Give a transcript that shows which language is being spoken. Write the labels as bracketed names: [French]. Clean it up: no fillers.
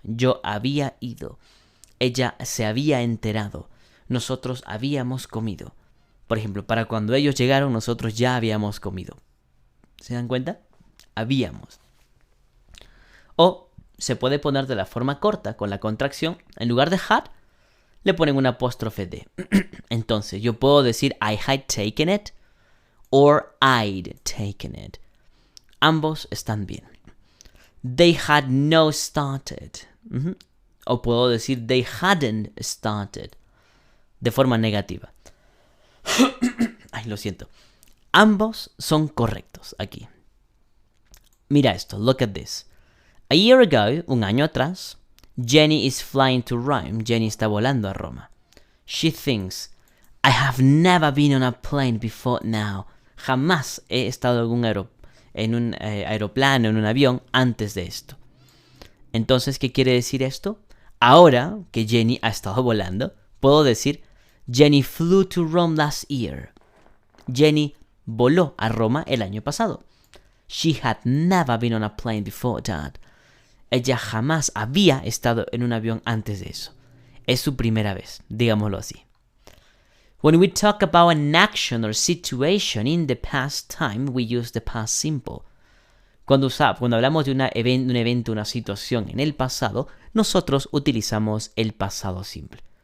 [Spanish] Yo había ido. Ella se había enterado. Nosotros habíamos comido. Por ejemplo, para cuando ellos llegaron, nosotros ya habíamos comido. ¿Se dan cuenta? Habíamos. O se puede poner de la forma corta, con la contracción. En lugar de had, le ponen un apóstrofe D. Entonces, yo puedo decir [English] I had taken it or I'd taken it. [Spanish] Ambos están bien. [English] They had no started. [Spanish] O puedo decir they hadn't started. De forma negativa. Ay, lo siento. Ambos son correctos aquí. Mira esto, [English] look at this. A year ago, [Spanish] un año atrás, [English] Jenny is flying to Rome. [Spanish] Jenny está volando a Roma. [English] She thinks, I have never been on a plane before now. [Spanish] Jamás he estado en un aeroplano, en un avión, antes de esto. Entonces, ¿qué quiere decir esto? Ahora que Jenny ha estado volando, puedo decir, [English] Jenny flew to Rome last year. [Spanish] Jenny voló a Roma el año pasado. [English] She had never been on a plane before that. [Spanish] Ella jamás había estado en un avión antes de eso. Es su primera vez, digámoslo así. [English] When we talk about an action or situation in the past time, we use the past simple. [Spanish] Cuando hablamos de un evento, una situación en el pasado, nosotros utilizamos el pasado simple.